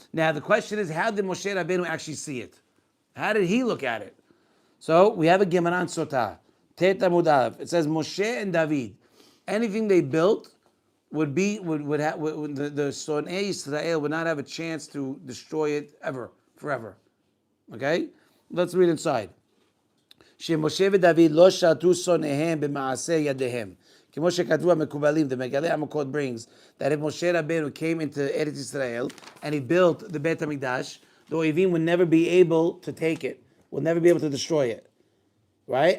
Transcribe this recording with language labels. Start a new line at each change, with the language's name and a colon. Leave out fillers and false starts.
English: Now the question is, how did Moshe Rabbeinu actually see it? How did he look at it? So we have a Gemara in Sotah. Tet Amud Aleph. It says Moshe and David. Anything they built would the Sonei Yisrael would not have a chance to destroy it forever. Okay? Let's read inside.
Hebrew: שמשה ודוד לא שרתו שונאיהם במעשה ידיהם. כמו שכתבו המקובלים,
English: the Megaleh Amakot brings, that if Moshe Rabbeinu came into Eretz Yisrael and he built the Beit HaMikdash, the Oivim would never be able to take it, would never be able to destroy it. Right?